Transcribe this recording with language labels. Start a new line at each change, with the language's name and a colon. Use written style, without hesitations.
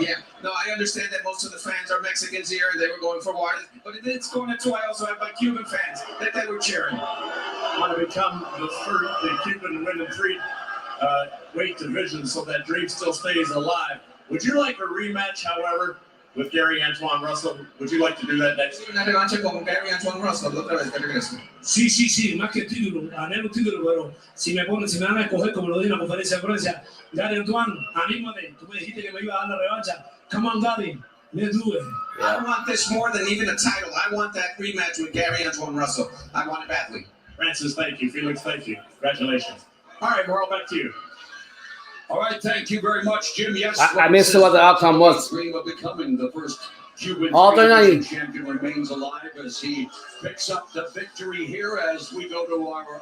English: Yeah, no, I understand that most of the fans are Mexicans here. They were going for Juarez, but it's going into. I also have my Cuban fans that they were cheering. I want to become the Cuban women free weight division, so that dream still stays alive. Would you like a rematch, however, with Gary Antoine Russell? Would you like to do that next?
Spanish: Una revancha con Gary Antoine Russell otra vez que regrese. Sí, más que título, anhelo título, pero si me van a escoger como lo dije en la conferencia de prensa, Gary Antoine, anímate, tú me dijiste que me iba a dar la revancha.
English: Come on, Daddy, let's do it. I want this more than even a title. I want that rematch with Gary Antoine Russell. I want it badly. Rances, thank you. Felix, thank you. Congratulations. All right, Merle, back to you. All right, thank you very much, Jim. Yes, I missed what the outcome was. Dream of becoming the first Cuban champion remains alive as he picks up the victory here as we go to our.